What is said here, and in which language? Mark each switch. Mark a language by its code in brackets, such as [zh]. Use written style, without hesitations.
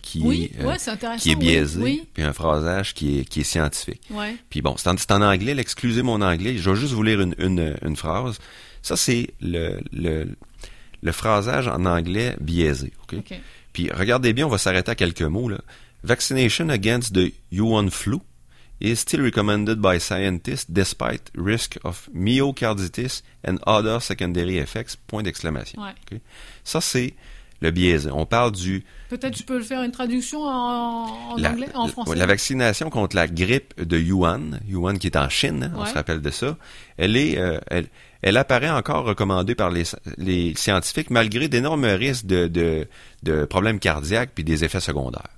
[fr] qui est biaisé puis un phrasage qui est scientifique. Ouais. Puis bon, c'est en anglais, excusez mon anglais, je vais juste vous lire une phrase. Ça, c'est le phrasage en anglais biaisé. Okay? Okay. Puis regardez bien, on va s'arrêter à quelques mots. Là. [en] Vaccination against the Yuan flu is still recommended by scientists despite risk of myocarditis and other secondary effects. [fr] Point d'exclamation. Ouais. Okay? Ça, c'est le biais. On parle du... Peut-être que tu peux faire une traduction anglais, en français. La vaccination contre la grippe de Yuan qui est en Chine, on se rappelle de ça, elle apparaît encore recommandée par les scientifiques malgré d'énormes risques de problèmes cardiaques puis des effets secondaires.